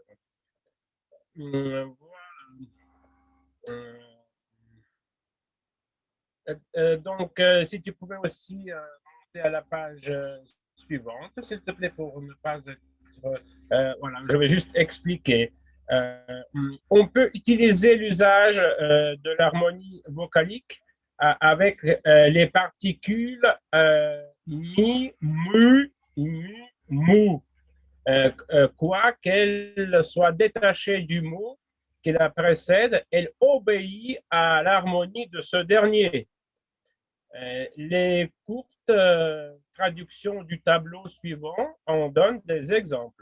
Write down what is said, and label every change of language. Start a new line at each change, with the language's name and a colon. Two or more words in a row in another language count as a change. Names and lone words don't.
French: Donc, si tu pouvais aussi monter à la page suivante, s'il te plaît, pour ne pas être... voilà, je vais juste expliquer. On peut utiliser l'usage de l'harmonie vocalique avec les particules mi, mu, mu. Quoi qu'elle soit détachée du mot qui la précède, elle obéit à l'harmonie de ce dernier. Les courtes traductions du tableau suivant en donnent des exemples.